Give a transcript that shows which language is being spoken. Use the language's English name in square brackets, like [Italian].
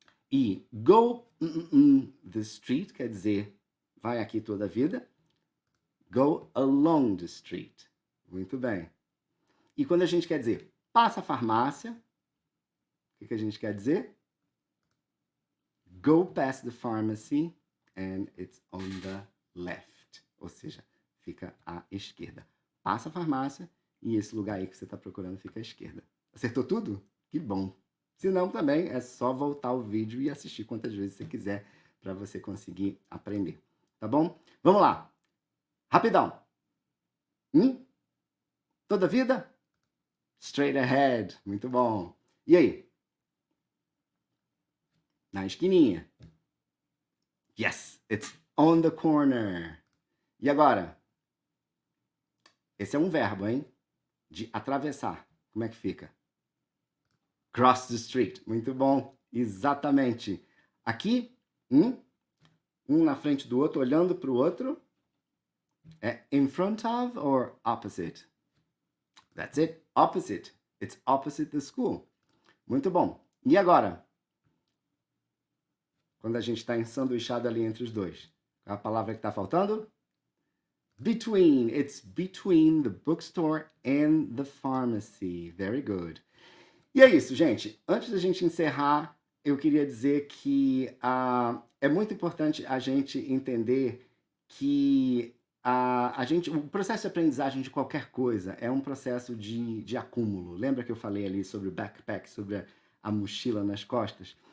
[Portuguese] E [English] go the street, [Portuguese] quer dizer, vai aqui toda a vida. [English] Go along the street. [Portuguese] Muito bem. E quando a gente quer dizer passa a farmácia, o que a gente quer dizer? [English] Go past the pharmacy and it's on the left. [Portuguese] Ou seja, fica à esquerda. Passa a farmácia e esse lugar aí que você está procurando fica à esquerda. Acertou tudo? Que bom! Se não, também é só voltar o vídeo e assistir quantas vezes você quiser para você conseguir aprender. Tá bom? Vamos lá! Rapidão! Toda vida? [English] Straight ahead. [Portuguese] Muito bom. E aí? Na esquininha. [English] Yes, it's on the corner. [Portuguese] E agora? Esse é um verbo, hein? De atravessar. Como é que fica? [English] Cross the street. [Portuguese] Muito bom. Exatamente. Aqui, um na frente do outro, olhando para o outro. [English] É in front of or opposite? That's it. Opposite. It's opposite the school. [Portuguese] Muito bom. E agora? Quando a gente está ensanduichado ali entre os dois. Qual é a palavra que está faltando? [English] Between. It's between the bookstore and the pharmacy. Very good. [Portuguese] E é isso, gente. Antes da gente encerrar, eu queria dizer que é muito importante a gente entender que o processo de aprendizagem de qualquer coisa é um processo de acúmulo. Lembra que eu falei ali sobre o backpack, sobre a mochila nas costas?